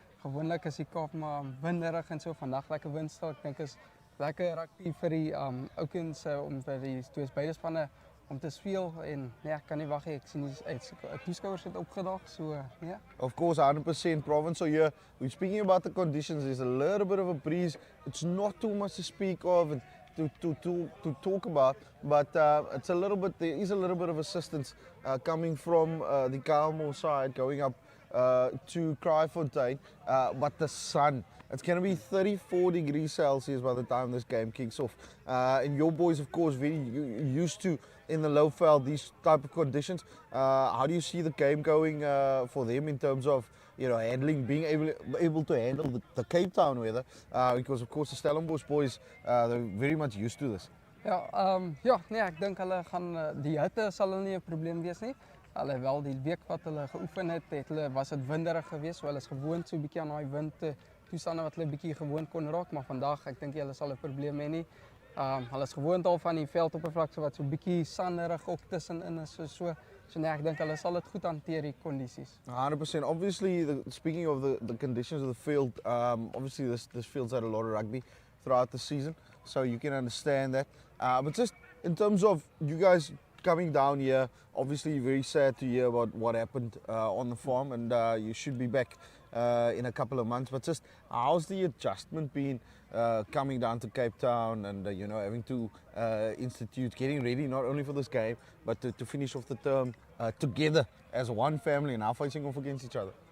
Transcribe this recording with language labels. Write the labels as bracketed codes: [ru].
[af] Gewoonlik is die Kaap maar winderig en so. Vandag lekker windstil. Ek dink is lekker rugby vir die oukens om vir die twee beide spanne om te speel en nee, ek kan nie wag nie. Ek sien die toeskouers het opgedag, so ja. [en] Of course, 100% province. So here, we're speaking about the conditions. There's a little bit of a breeze. It's not too much to speak of and to talk about, but it's a little bit. There is a little bit of assistance coming from the Kalmo side, going up to Cloetesville, but the sun. It's going to be 34 degrees Celsius by the time this game kicks off. And your boys, of course, very used to in the low veld these type of conditions. How do you see the game going for them in terms of handling, being able to handle the Cape Town weather? Because of course the Stellenbosch boys they're very much used to this. [af] Ja, nee, ek dink hulle gaan die hitte sal hulle nie 'n probleem wees nie. Hulle wel die week wat hulle geoefen het, was dit winderig geweest, so hulle is gewoond so 'n bietjie aan daai wind toestande wat hulle bietjie gewoond kon raak, maar vandag ek dink hulle sal 'n probleem hê nie. Hulle is gewoond al van die veldoppervlakte wat so 'n bietjie sanderig ook tussenin is, so nee, ek dink hulle sal dit goed hanteer die kondisies. [en] 100%. Obviously, speaking of the conditions of the field, obviously this field's had a lot of rugby throughout the season, so you can understand that. But just in terms of you guys coming down here, obviously very sad to hear about what happened on the farm, and you should be back in a couple of months. But just how's the adjustment been coming down to Cape Town and having to getting ready not only for this game but to finish off the term together as one family and now facing off against each other?